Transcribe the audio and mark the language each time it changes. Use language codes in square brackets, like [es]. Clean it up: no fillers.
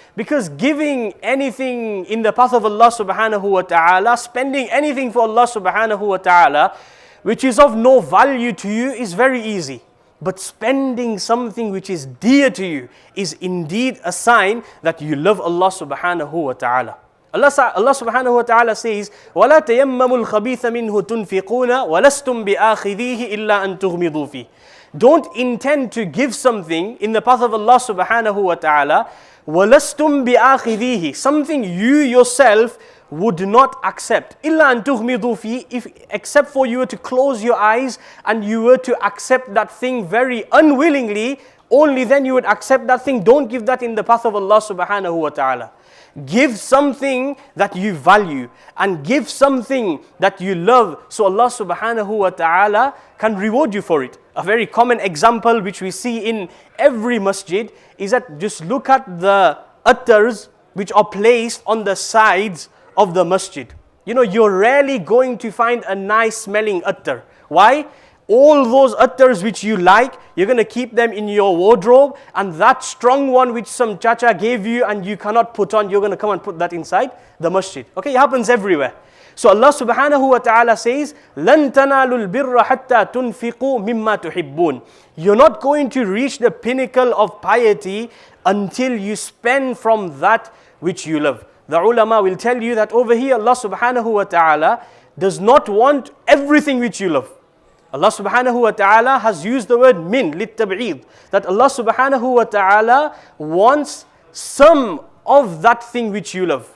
[en] Because giving anything in the path of Allah subhanahu wa ta'ala, spending anything for Allah subhanahu wa ta'ala, which is of no value to you, is very easy. But spending something which is dear to you is indeed a sign that you love Allah subhanahu wa ta'ala. Allah subhanahu wa ta'ala says, [ar] وَلَا تَيَمَّمُوا الْخَبِيثَ مِنْهُ تُنْفِقُونَ وَلَسْتُمْ بِآخِذِيهِ إِلَّا أَن تُغْمِضُوا فِيهِ. [en] Don't intend to give something in the path of Allah subhanahu wa ta'ala, [ar] وَلَسْتُمْ بِآخِذِيهِ, [en] something you yourself would not accept. [ar] إِلَّا أَن تُغْمِضُوا فِيهِ, [en] except for you were to close your eyes and you were to accept that thing very unwillingly, only then you would accept that thing. Don't give that in the path of Allah subhanahu wa ta'ala. Give something that you value and give something that you love, so Allah subhanahu wa ta'ala can reward you for it. A very common example which we see in every masjid is that just look at the attars which are placed on the sides of the masjid. You know, you're rarely going to find a nice smelling attar. Why? All those attars which you like, you're going to keep them in your wardrobe, and that strong one which some chacha gave you and you cannot put on, you're going to come and put that inside the masjid. Okay, it happens everywhere. So Allah subhanahu wa ta'ala says, [ar] لَن تَنَالُوا الْبِرَّ حَتَّى تُنْفِقُوا مِمَّا تُحِبُّونَ. [en] You're not going to reach the pinnacle of piety until you spend from that which you love. The ulama will tell you that over here Allah subhanahu wa ta'ala does not want everything which you love. Allah subhanahu wa ta'ala has used the word min, lit-tab'id, that Allah subhanahu wa ta'ala wants some of that thing which you love.